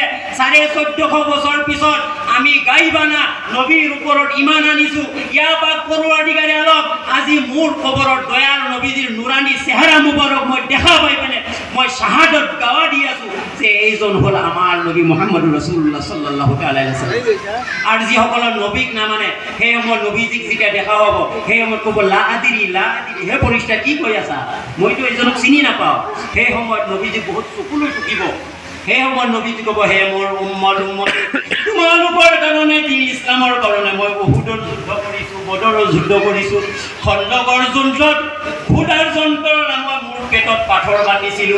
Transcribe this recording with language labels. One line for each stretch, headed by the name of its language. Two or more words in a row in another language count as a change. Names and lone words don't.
Assamese: 1450 বছৰ পিছত আমি গাইবানা নবীৰ ওপৰত ইমান আনিছো। ইয়া পাক পৰৱৰ্তীকাৰে আলম আজি মোৰ কবৰত দয়াল নবীজিৰ নুৰানী চেহেৰা মুবাৰক মই দেখা পাই পিনে মই শাহাদত গাৱা দি আছো যে এইজন হ'ল আমাৰ নবী
Arabic: محمد رسول الله صلى الله عليه وسلم.
Assamese: আৰু যিসকলৰ নবীক নামানে সেই সময়ত নবীজিক যেতিয়া দেখা হ'ব, সেই সময়ত ক'ব
Arabic: لا أدري
Assamese: হে পৰিষ্টা কি কৈ আছা, মইতো এইজনক চিনি নাপাওঁ। সেই সময়ত নবীজি বহুত চকুলৈ টুকিব। সেই সময়ত নবীজি ক'ব, হে মোৰ উম্মত তোমালোকৰ কাৰণে দিন ইছলামৰ কাৰণে মই উহুদৰ যুদ্ধ কৰিছোঁ, বদৰৰ যুদ্ধ কৰিছোঁ, খন্দকৰ যুদ্ধত খুদাৰ যন্ত্ৰণা মই মোৰ পেটত পাথৰ বান্ধিছিলোঁ।